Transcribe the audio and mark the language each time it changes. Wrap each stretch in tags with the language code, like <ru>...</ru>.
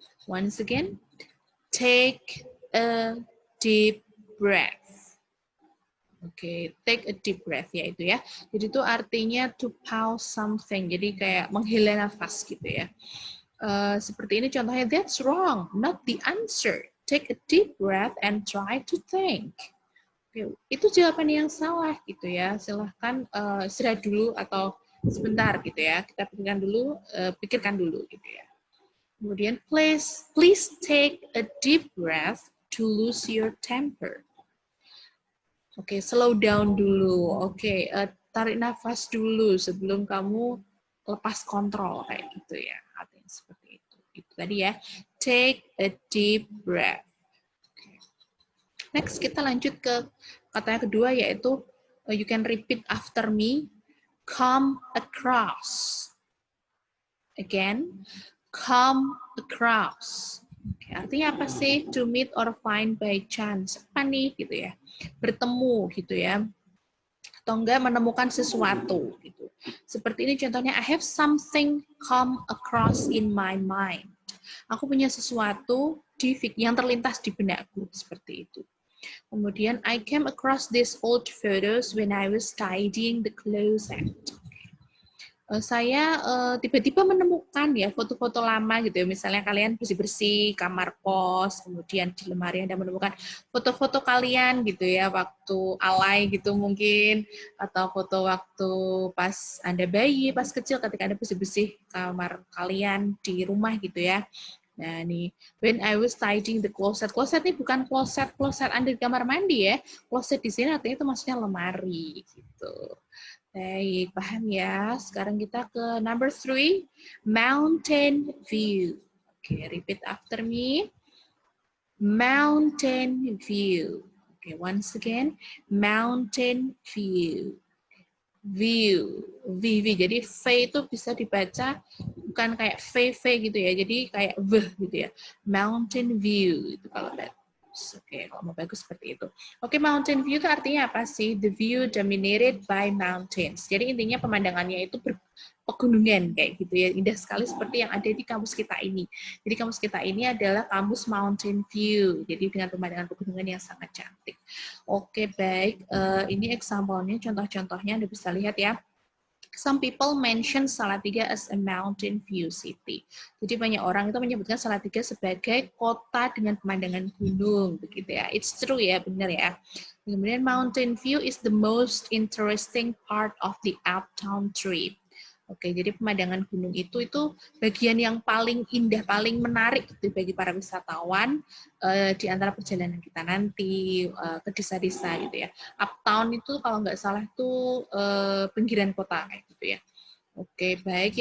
<en>Once again, take a deep breath. Oke, take a deep breath</en> <id>yaitu ya. Jadi itu artinya</id> <en>to pause something.</en> <id>Jadi kayak menghela nafas gitu ya. Seperti ini contohnya,</id> <en>that's wrong, not the answer. Take a deep breath and try to think.</en> <id>Oke, itu jawaban yang salah gitu ya. Silahkan istirahat dulu atau sebentar gitu ya. Kita pikirkan dulu gitu ya. Kemudian</id> <en>please take a deep breath to lose your temper.</en> <id>Oke,</id> <en>slow down</en> <id>dulu. Oke, tarik nafas dulu sebelum kamu lepas kontrol kayak gitu ya. Artinya seperti itu. Itu tadi ya.</id> <en>Take a deep breath. Okay.</en> <id>Next kita lanjut ke kata yang kedua yaitu</id> <en>you can repeat after me. Come across. Again, come across.</en> <id>Oke, artinya apa sih?</id> <en>To meet or find by chance.</en> <id>Apa nih gitu ya? Bertemu gitu ya. Atau enggak menemukan sesuatu gitu. Seperti ini contohnya,</id> <en>I have something come across in my mind.</en> <id>Aku punya sesuatu yang terlintas di benakku seperti itu.</id> <en>Kemudian I came across these old photos when I was tidying the closet.</en> <id>Saya tiba-tiba menemukan ya foto-foto lama gitu ya, misalnya kalian bersih-bersih kamar kos, kemudian di lemari Anda menemukan foto-foto kalian gitu ya waktu alay gitu mungkin, atau foto waktu pas Anda bayi, pas kecil ketika Anda bersih-bersih kamar kalian di rumah gitu ya. Nah nih,</id> <en>when I was tidying the closet,</en> <id>closet ini bukan closet Anda di kamar mandi ya, closet di sini artinya itu maksudnya lemari gitu. Baik, paham ya. Sekarang kita ke number 3, mountain view.</id> <en>Oke, repeat after me. Mountain view. Oke, once again, mountain view. View. V.</en> <id>Jadi V itu bisa dibaca bukan kayak V gitu ya. Jadi kayak V gitu ya. Mountain view itu kalau Oke, kalau mau bagus seperti itu. Oke, mountain view itu artinya apa sih?</id> <en>The view dominated by mountains.</en> <id>Jadi intinya pemandangannya itu pegunungan kayak gitu ya. Indah sekali seperti yang ada di kampus kita ini. Jadi kampus kita ini adalah kampus mountain view. Jadi dengan pemandangan pegunungan yang sangat cantik. Oke, baik. Ini example-nya, contoh-contohnya Anda bisa lihat ya.</id> <en>Some people mention Salatiga as a mountain view city.</en> <id>Jadi banyak orang itu menyebutkan Salatiga sebagai kota dengan pemandangan gunung, begitu ya.</id> <en>It's true</en> <id>ya, benar ya.</id> <en>Kemudian mountain view is the most interesting part of the uptown trip.</en> <id>Oke, jadi pemandangan gunung itu bagian yang paling indah, paling menarik gitu bagi para wisatawan di antara perjalanan kita nanti ke desa-desa gitu ya. Uptown itu kalau nggak salah itu pinggiran kota kayak gitu ya. Oke, baik.</id>